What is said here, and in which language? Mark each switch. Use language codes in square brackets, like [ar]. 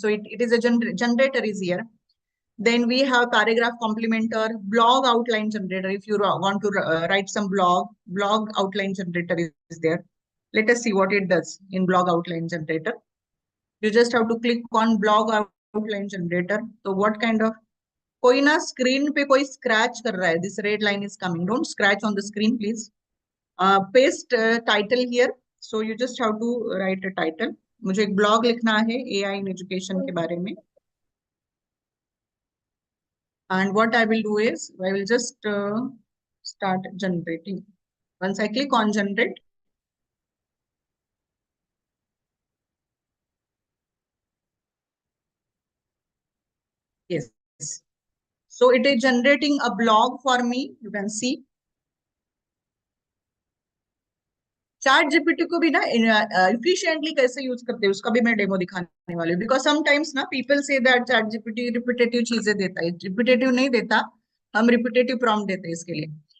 [en] So it is a generator is here. Then we have paragraph complementer, blog outline generator. If you want to write some blog outline generator is there. Let us see what it does in blog outline generator. You just have to click on blog outline generator. So what kind of [hi] कोई ना screen पे कोई scratch कर रहा है. [en] This red line is coming. Don't scratch on the screen please. Paste title here. So you just have to write a title. [hi] मुझे एक blog लिखना है एआई इन एजुकेशन के बारे में. [en] And what I will do is I will just start generating. Once I click on generate, yes, so it is generating a blog for me. You can see [hi] chat GPT को भी ना efficiently कैसे use करते हैं उसका भी मैं demo दिखाने वाली हूँ. बिकॉज समटाइम्स ना people say that chat GPT repetitive चीजें देता है. रिपीटेटिव नहीं देता, हम रिपीटेटिव प्रॉम्प्ट देते हैं इसके लिए.